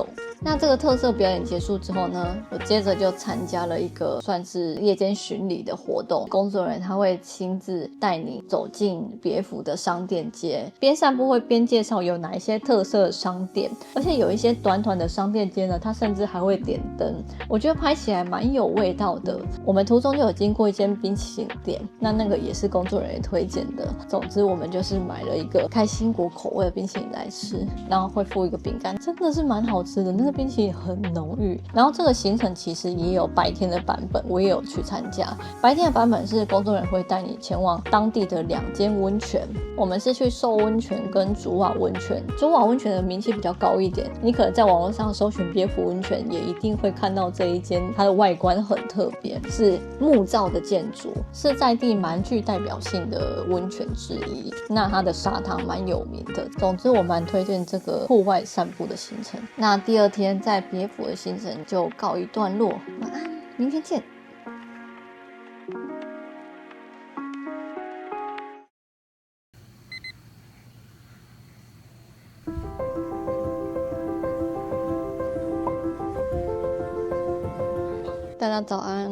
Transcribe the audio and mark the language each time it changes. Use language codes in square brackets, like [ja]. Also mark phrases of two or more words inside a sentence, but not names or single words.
[zh] 那這個特色表演結束之後呢，我接着就參加了一個算是夜間巡禮的活動，工作人員他會親自帶你走進別府的商店街，邊散步會邊介紹有哪一些特色的商店，而且有一些短短的商店街呢，它甚至還會點燈，我覺得拍起來蠻有味道的。我們途中就有經過一間冰淇淋店，那個也是工作人員推薦的。總之我們就是買了一個開心果口味的冰淇淋來吃，然後會附一個餅乾，真的是蠻好吃的，那的冰淇淋很濃郁。然後這個行程其實也有白天的版本，我也有去參加。白天的版本是工作人員會帶你前往當地的2間溫泉，我們是去壽溫泉跟竹瓦溫泉。竹瓦溫泉的名氣比較高一點，你可能在網絡上搜尋別府溫泉，也一定會看到這一間，它的外觀很特別，是木造的建築，是在地蠻具代表性的溫泉之一。那它的砂湯蠻有名的。總之我蠻推薦這個戶外散步的行程。那第2天在別府的行程就告一段落，晚安，明天見。大家早安！